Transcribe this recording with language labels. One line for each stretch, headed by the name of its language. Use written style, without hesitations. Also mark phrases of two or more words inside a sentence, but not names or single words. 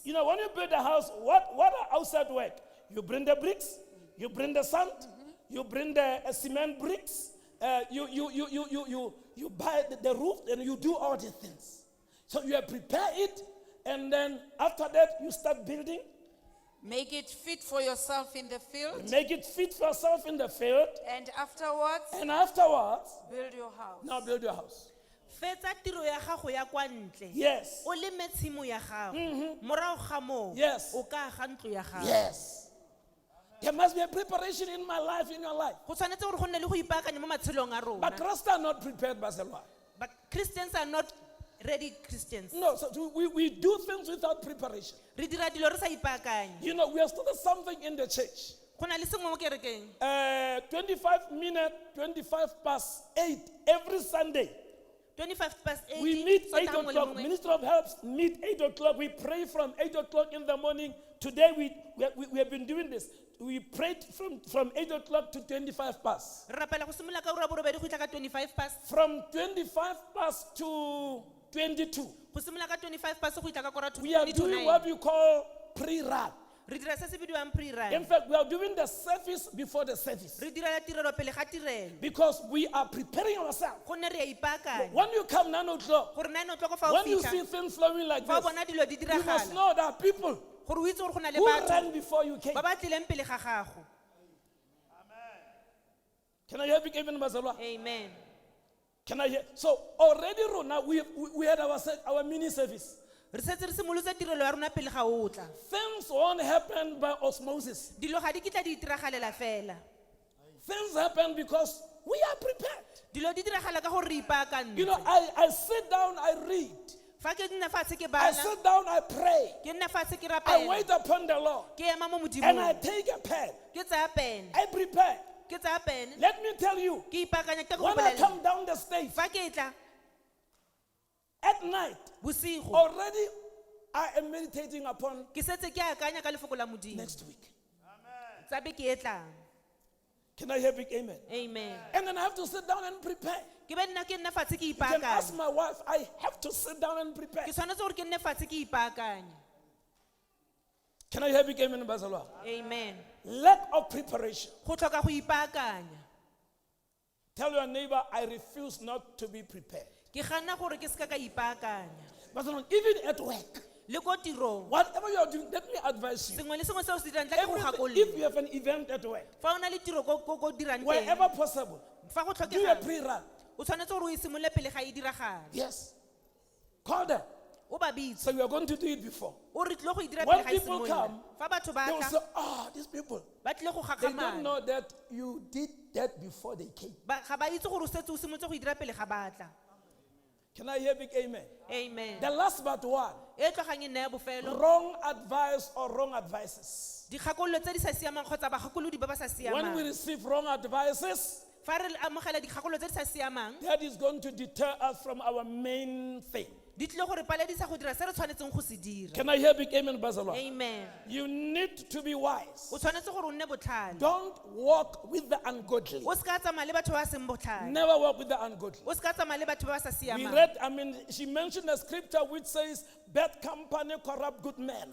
English: You know, when you build a house, what are outside work? You bring the bricks, you bring the sand, you bring the cement bricks, you buy the roof, and you do all these things. So you have prepared it, and then after that you start building. Make it fit for yourself in the field. Make it fit for yourself in the field, And afterwards, and afterwards, build your house. now build your house.
Tswana: fetsa tiro ya gago ya kwa ntle
English: Yes.
Tswana: o leme tshimo ya gago morago ga moo
English: Yes.
Tswana: o ka aga ntlo ya gago
English: Yes. There must be a preparation in my life, in your life.
Tswana: go tshwanetse gore go nne le go ipaakanya mo matshelong a rona
English: But Christians are not prepared, Baselwa. but Christians are not ready Christians No, so we do things without preparation.
Tswana: re dira dilo re sa ipaakanya
English: You know, we have started something in the church.
Tswana: go na le sengwe mo kerekeng
English: 25 minutes, 25 past 8 every Sunday. 25 past 8 We meet 8
Tswana: Sontaga nngwe le
English: o'clock.
Tswana: nngwe.
English: Minister of Health meet 8 o'clock. We pray from 8 o'clock in the morning. Today we have been doing this. We prayed from 8 o'clock to 25 past.
Tswana: re rapela go simolola ka ura ya borobedi go fitlha ka
English: 25 past From 25 past to 22.
Tswana: go simolola ka
English: 25 past
Tswana: go fitlha ka kora
English: We are doing what 29 we call pre-run.
Tswana: re dira se se bidiwang pre-run
English: In fact, we are doing the service before the service.
Tswana: re direla tirelo pele ga tirelo
English: Because we are preparing ourselves.
Tswana: gonne re a ipaakanya
English: When you come 9 o'clock,
Tswana: gore 9 o'clock fa o
English: when you see
Tswana: fitlha
English: things flowing like
Tswana: fa o
English: this,
Tswana: bona dilo di
English: you must
Tswana: diragala
English: know there are people
Tswana: gore o itse gore go na le
English: who
Tswana: batho
English: ran before you came.
Tswana: ba ba tlileng pele ga gago
English: Can I hear big amen, Bazalwa?
Tswana: amen
English: Can I hear? So already, Rona, we had our mini service.
Tswana: re setse re simolotse tirelo ya rona pele ga o tla
English: Things won't happen by osmosis.
Tswana: dilo ga di kitla di itiragalela fela
English: Things happen because we are prepared.
Tswana: dilo di diragala ka gore re
English: You know,
Tswana: ipaakantse
English: I sit down, I read.
Tswana: fa ke nna fatshe ke
English: I
Tswana: bala
English: sit down, I pray.
Tswana: ke nna fatshe ke
English: I
Tswana: rapela
English: wait upon the Lord.
Tswana: ke ema mo
English: And I
Tswana: modimong
English: take a pen.
Tswana: ke tsaya pene
English: I prepare.
Tswana: ke tsaya pene
English: Let me tell you,
Tswana: ke ipaakanya ke go
English: when I
Tswana: bolelela
English: come down the stage
Tswana: fa ke tla
English: at night,
Tswana: bosigo
English: already I am meditating upon
Tswana: ke setse ke akanya ka lefoko la modimo
English: next week.
Tswana: tsa be ke e tlang
English: Can I hear big amen?
Tswana: amen
English: And then I have to sit down and prepare.
Tswana: ke be nna ke nna fatshe ke
English: You can ask
Tswana: ipaakanya
English: my wife, I have to sit down and prepare.
Tswana: ke tshwanetse gore ke nne fatshe ke ipaakanya
English: Can I hear big amen, Bazalwa?
Tswana: amen
English: Lack of preparation.
Tswana: go tlhoka go ipaakanya
English: Tell your neighbor, I refuse not to be prepared.
Tswana: ke gana gore ke seka ka ipaakanya
English: Bazalwa, even at work,
Tswana: le ko tirong
English: whatever you are doing, let me advise you.
Tswana: sengwe le sengwe se o se dirang tla ke go
English: Everything, if
Tswana: gakolola
English: you have an event at work,
Tswana: fa o na le tiro ko dirang teng
English: wherever possible,
Tswana: fa go
English: do a
Tswana: tlhokegang
English: pre-run.
Tswana: o tshwanetse gore o e simolole pele ga e diragala
English: Yes. Call them.
Tswana: o ba bitse
English: So you are going to do it before.
Tswana: o re tlile go e dira
English: When
Tswana: pele ga e
English: people
Tswana: simolola
English: come,
Tswana: fa batho ba
English: They will
Tswana: tla
English: say, oh, these people,
Tswana: ba tlile go
English: they don't
Tswana: gagamala
English: know that you did that before they came.
Tswana: ga ba itse gore o setse o simolotse go e dira pele ga batla
English: Can I hear big amen?
Tswana: Amen.
English: The last but one.
Tswana: E tlogang e nne ya bofelo,
English: Wrong advice or wrong advices.
Tswana: dikgakololo tse di sa siamang kgotsa bagakolodi ba ba sa
English: When we
Tswana: siamang.
English: receive wrong advices,
Tswana: Fa re amogela dikgakololo tse di sa siamang,
English: that is going to deter us from our main thing.
Tswana: di tlile gore paledisa go dira se re tshwanetseng go se dira.
English: Can I hear big amen, Bazalwa?
Tswana: Amen.
English: You need to be wise.
Tswana: O tshwanetse gore o nne botlhale.
English: Don't walk with the ungodly.
Tswana: O se ka tsamaya le batho ba ba seng botlhale.
English: Never walk with the ungodly.
Tswana: O se ka tsamaya le batho ba ba sa
English: We
Tswana: siamang.
English: read, she mentioned a scripture which says, bad company corrupt good men.